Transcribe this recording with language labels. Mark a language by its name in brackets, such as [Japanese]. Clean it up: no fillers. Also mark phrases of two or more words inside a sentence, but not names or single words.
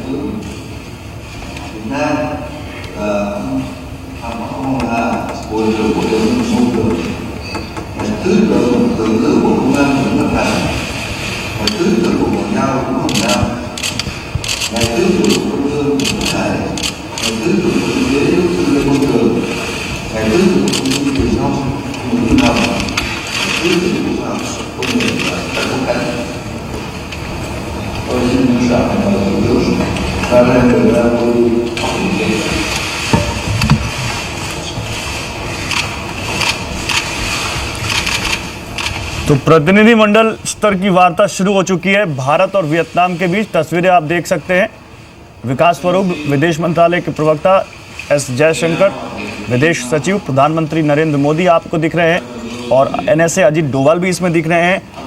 [Vietnamese] tướng Việt Nam và ông là Bộ trưởng Bộ Nội vụ, Thứ trưởng Thượng tướng Bộ Công an Nguyễn Văn Thành, Thứ trưởng Bộ Ngoại giao Vũ Hồng Nam, Ngài Thứ trưởng Bộ Công thương Nguyễn Văn Hải, Ngài Thứ trưởng Bộ Y tế Lê Công Trường, Ngài Thứ trưởng Bộ Thông tin Truyền thông Nguyễn Văn Hồng, Thứ trưởng Bộ Khoa học Công nghệ và Trần Quốc Khánh. Tôi xin chào Thủ tướng và lên đường ra vui học viện. [Hindi] तो प्रतिनिधिमंडल स्तर की वार्ता शुरू हो चुकी है भारत और वियतनाम के बीच। तस्वीरें आप देख सकते हैं। विकास स्वरूप विदेश मंत्रालय के प्रवक्ता एस जयशंकर, विदेश सचिव प्रधानमंत्री नरेंद्र मोदी आपको दिख रहे हैं और NSA अजीत डोभाल भी इसमें दिख रहे हैं।